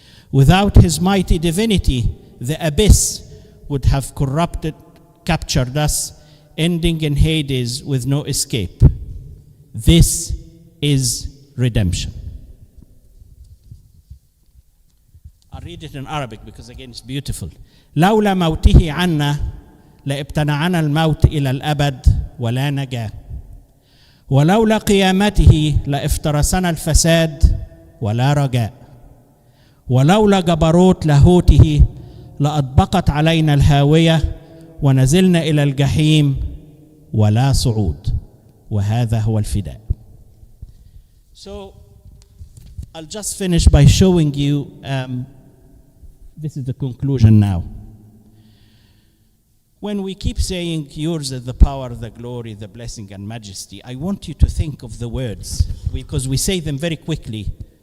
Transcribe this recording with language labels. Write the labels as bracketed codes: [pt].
[en] Without his mighty divinity, the abyss would have captured us, ending in Hades with no escape. This is redemption. I'll read it in Arabic because again it's beautiful. [ar] لولا موته عنا لابتنعنا الموت إلى الأبد ولا نجاة. ولولا قيامته لافترسنا الفساد ولا رجاء. ولولا جبروت لاهوته لأطبقت علينا الهاوية ونزلنا إلى الجحيم ولا صعود. وهذا هو الفداء. [en] So I'll just finish by showing you, this is the conclusion now. When we keep saying, yours is the power, the glory, the blessing, and majesty, I want you to think of the words, because we say them very quickly.